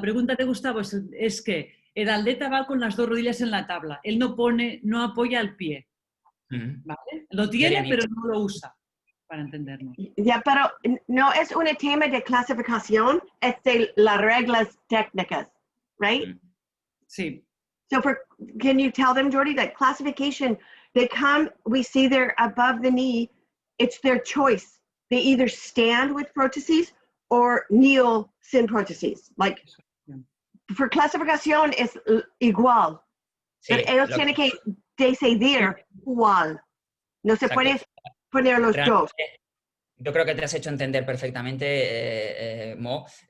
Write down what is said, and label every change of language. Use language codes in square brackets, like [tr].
[es] pregunta de Gustavo es que el atleta va con las dos rodillas en la tabla. Él no apoya el pie. ¿Vale? Lo tiene, pero no lo usa, para entendernos. Ya, pero no es un tema de clasificación, es de las reglas técnicas, [en] right? [es] Sí. [en] So can you tell them, Jordi, that classification, we see they're above the knee, it's their choice. They either stand with prótesis or kneel [es] sin prótesis. [en] Like, for [es] clasificación es igual. Sí, pero ellos tienen que decidir cuál. No se puede poner los dos. Yo creo que te has hecho entender perfectamente, Mo.